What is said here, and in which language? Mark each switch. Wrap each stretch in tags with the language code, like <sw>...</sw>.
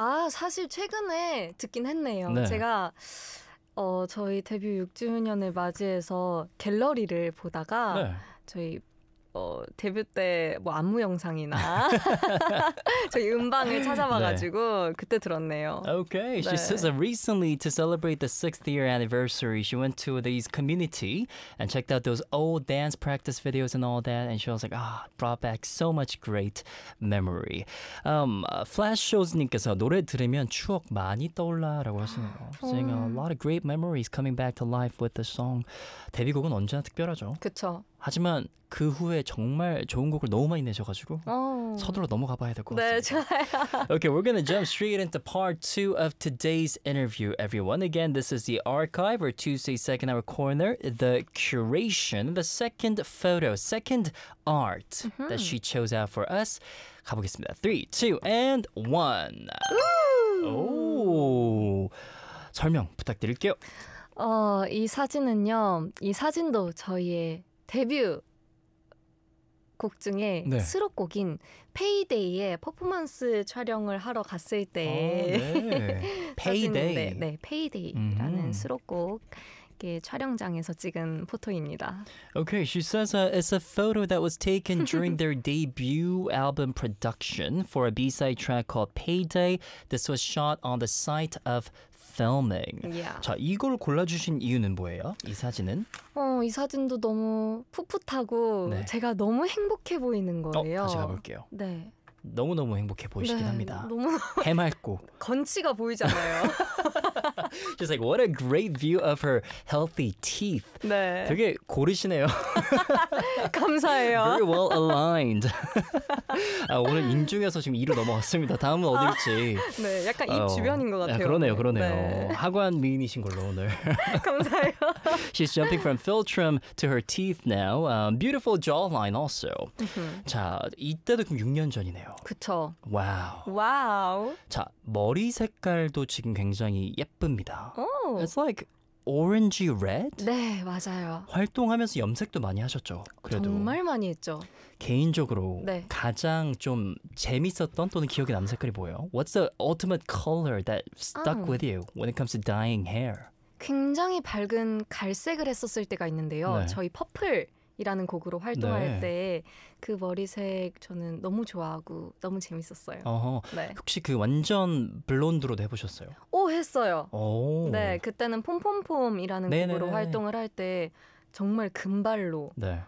<ko>사실 최근에 듣긴 했네요. 네. 제가 저희 데뷔 6주년을 맞이해서 갤러리를 보다가 네. 저희 데뷔 때 뭐 안무 영상이나 저희 음방을 찾아봐가지고 네. 그때 들었네요.</ko> <en>Okay, she 네. says that recently to celebrate the 6th year anniversary, she went to these community and checked out those old dance practice videos and all that, and she was like, brought back so much great memory.</en> <ko>Flash Shows님께서 노래 들으면 추억 많이 떠올라라고 하시네요.</ko> <en>Saying a lot of great memories coming back to life with the song.</en> <ko>데뷔곡은 언제나 특별하죠. 그쵸. 하지만 그 후에 정말 좋은 곡을 너무 많이 내셔가지고 서둘러 넘어가 봐야 될 것 같습니다. 네, 좋아요.</ko> <en>Okay, we're gonna jump straight into part 2 of today's interview, everyone. Again, this is the archive or Tuesday second hour corner, the curation, the second photo, second art mm-hmm. that she chose out for us.</en> <ko>가보겠습니다.</ko> <en>3, 2, and 1. Ooh.</en> <ko>설명 부탁드릴게요. 이 사진은요, 이 사진도 저희의 데뷔 곡 중에 네. 수록곡인 페이데이의 퍼포먼스 촬영을 하러 갔을 때 네. 페이데이 네, 페이데이라는 수록곡 촬영장에서 찍은 포토입니다.</ko> <en>Okay, she says it's a photo that was taken during their debut album production for a B-side track called Payday. This was shot on the site of filming. Yeah.</en> <ko>자, 이걸 골라주신 이유는 뭐예요? 이 사진은? 이 사진도 너무 풋풋하고 네. 제가 너무 행복해 보이는 거예요. 다시 가볼게요. 네. 너무너무 행복해 보이시긴 네, 합니다. 너무 해맑고. 건치가 보이잖아요.</ko> <en>She's like, what a great view of her healthy teeth.</en> <ko>네. 되게 고르시네요. 감사해요.</ko> <en>Very well aligned.</en> <ko>오늘 인중에서 지금 이로 넘어왔습니다. 다음은 어딜지. 네, 약간 입 주변인 것 같아요. 그러네요, 그러네요. 네. 하관 미인이신 걸로 오늘. 감사해요.</ko> <en>She's jumping from philtrum to her teeth now. Beautiful jawline also.</en> <ko>자, 이때도 그럼 6년 전이네요. 그쵸. 와우. 와우. 자, 머리 색깔도 지금 굉장히 예쁩니다. 오.</ko> <en>It's like orangey red?</en> <ko>네, 맞아요. 활동하면서 염색도 많이 하셨죠. 그래도 정말 많이 했죠. 개인적으로 네. 가장 좀 재밌었던 또는 기억에 남는 색깔이 뭐예요?</ko> <en>What's the ultimate color that stuck with you when it comes to dyeing hair?</en> <ko>굉장히 밝은 갈색을 했었을 때가 있는데요. 네. 저희 퍼플 이라는 곡으로 활동할 네. 때 그 머리색 저는 너무 좋아하고 너무 재밌었어요. 네. 혹시 그 완전 블론드로도 해보셨어요? 오, 했어요. 오. 네, 그때는 폼폼폼이라는 네네. 곡으로 활동을 할 때 정말 금발로 네.</ko>